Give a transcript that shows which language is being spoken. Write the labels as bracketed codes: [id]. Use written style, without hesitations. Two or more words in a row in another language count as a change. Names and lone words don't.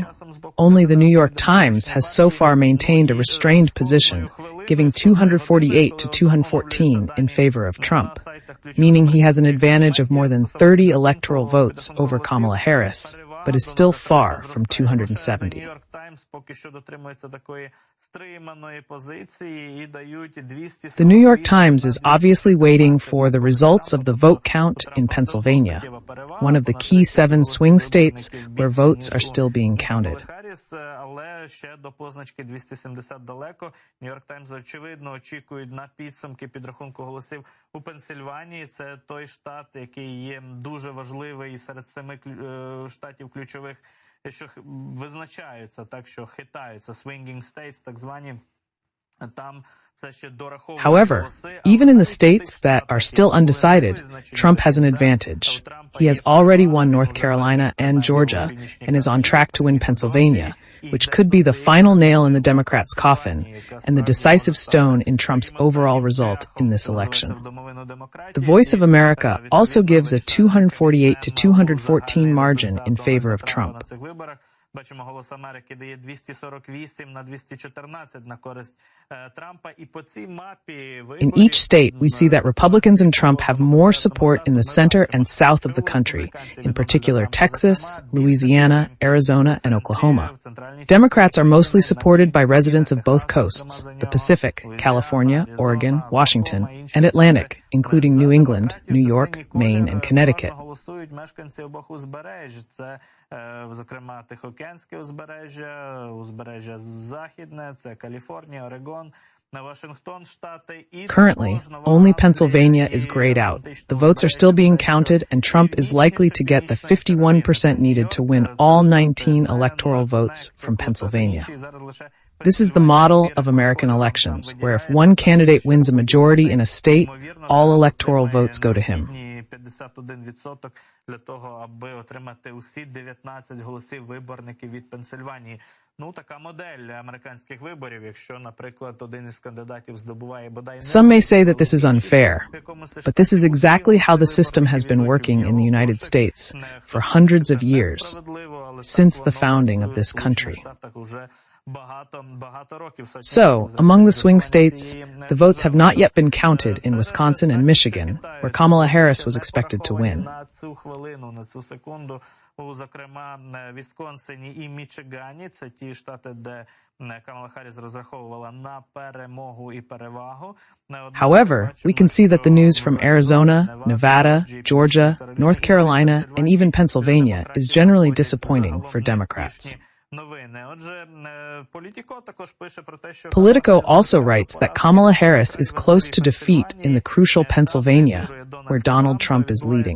[en] Only the New York Times has so far maintained a restrained position, giving 248 to 214 in favor of Trump, meaning he has an advantage of more than 30 electoral votes over Kamala Harris, but is still far from 270. The New York Times is obviously waiting for the results of the vote count in Pennsylvania, one of the key 7 swing states where votes are still being counted. [uk] Але ще до позначки 270 далеко. Нью-Йорк Таймс, очевидно, очікують на підсумки підрахунку голосів у Пенсильванії. Це той штат, який є дуже важливий серед 7 штатів ключових, що визначаються, так що хитаються, [en] swinging states, [uk] так звані. Там [en] However, even in the states that are still undecided, Trump has an advantage. He has already won North Carolina and Georgia and is on track to win Pennsylvania, which could be the final nail in the Democrats' coffin and the decisive stone in Trump's overall result in this election. The Voice of America also gives a 248 to 214 margin in favor of Trump. [uk] Бачимо, «Голос Америки» дає 248 на 214 на користь Трампа. І по цій мапі [en] In each state, we see that Republicans and Trump have more support in the center and south of the country, in particular Texas, Louisiana, Arizona, and Oklahoma. Democrats are mostly supported by residents of both coasts, the Pacific, California, Oregon, Washington, and Atlantic, including New England, New York, Maine, and Connecticut. [uk] Голосують мешканці обох узбережжя. Це, зокрема, Тихоокеанське узбережжя Західне, це Каліфорнія, Орегон, Washington, Штати. [en] Currently, only Pennsylvania is grayed out. The votes are still being counted, and Trump is likely to get the 51% needed to win all 19 electoral votes from Pennsylvania. This is the model of American elections, where if one candidate wins a majority in a state, all electoral votes go to him. [uk] 51% для того, аби отримати усі 19 голосів виборників від Пенсильванії. Ну, така модель американських виборів, якщо, наприклад, один із кандидатів здобуває бодай... [en] Some may say that this is unfair, but this is exactly how the system has been working in the United States for hundreds of years, since the founding of this country. So, among the swing states, the votes have not yet been counted in Wisconsin and Michigan, where Kamala Harris was expected to win. [uk] Зокрема, Вісконсині і Мічигані, це ті штати, де Камала Харріс розраховувала на перемогу і перевагу. [en] However, we can see that the news from Arizona, Nevada, Georgia, North Carolina, and even Pennsylvania is generally disappointing for Democrats. Politico also writes that Kamala Harris is close to defeat in the crucial Pennsylvania, where Donald Trump is leading.